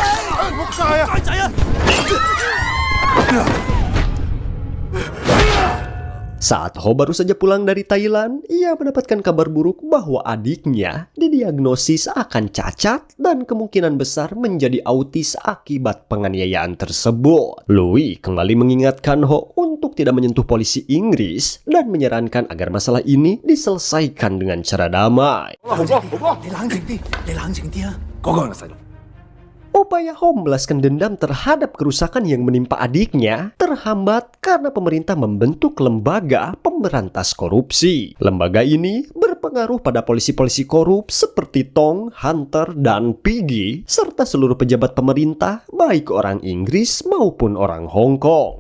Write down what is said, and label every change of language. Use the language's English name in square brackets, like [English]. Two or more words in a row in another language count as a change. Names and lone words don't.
[Indonesian] Saat Ho baru saja pulang dari Thailand, ia mendapatkan kabar buruk bahwa adiknya didiagnosis akan cacat dan kemungkinan besar menjadi autis akibat penganiayaan tersebut. Louis kembali mengingatkan Ho untuk tidak menyentuh polisi Inggris dan menyarankan agar masalah ini diselesaikan dengan cara damai. [Cantonese] 你冷靜啲，你冷靜啲啊！嗰個係細路。 [Indonesian] Upaya Ho membalaskan dendam terhadap kerusakan yang menimpa adiknya terhambat karena pemerintah membentuk lembaga pemberantas korupsi. Lembaga ini berpengaruh pada polisi-polisi korup seperti Tong, Hunter, dan Piggy, serta seluruh pejabat pemerintah, baik orang Inggris maupun orang Hong Kong.